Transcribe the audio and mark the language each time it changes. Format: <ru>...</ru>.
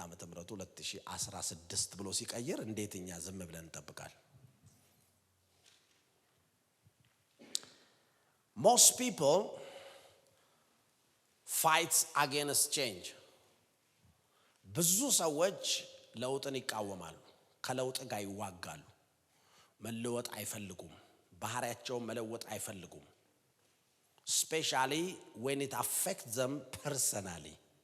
<am>ዓመተ ምሕረቱ 2016 ብሎ ሲቀይር እንዴት እኛ ዝም ብለን እንጠብቃለን?</am> <en>Most people fight against change.</en> <am>ብዙ ሰዎች ለውጥን ይቃወማሉ፣ ከለውጥ ጋር ይዋጋሉ። መለወጥ አይፈልጉም፣ ባህሪያቸውን መለወጥ አይፈልጉም።</am> <en>Especially when it affects them personally.</en>